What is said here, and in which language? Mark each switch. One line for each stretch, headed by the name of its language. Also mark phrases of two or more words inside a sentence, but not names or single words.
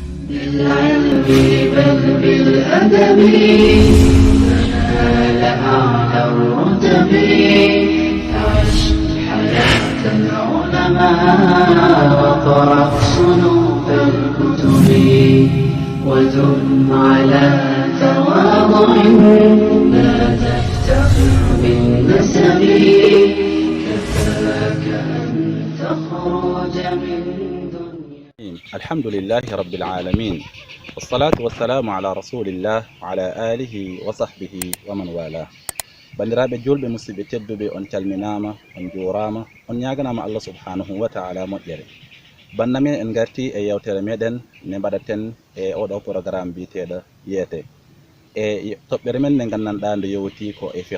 Arabic: بالعلم بل بالأدب تنال أعلى الرتب عش حياة العلماء وقرأ صنوف الكتب ودم على تواضع لا تفتخر بالنسب كفاك أن تخرج من الحمد لله رب العالمين والصلاة والسلام على رسول الله وعلى آله وصحبه ومن والاه.
Fula: bandiraɓe julɓe musidɓe tedduɓe, on calminama, on jurama, on ñaganama
Arabic: الله سبحانه وتعالى
Fula: moƴƴere. banda min en garti e yewtere meɗen ne mbaɗaten e oɗo programme biteɗo yeete e toɓɓere men nde gandanɗa nde yowti ko e fiqh.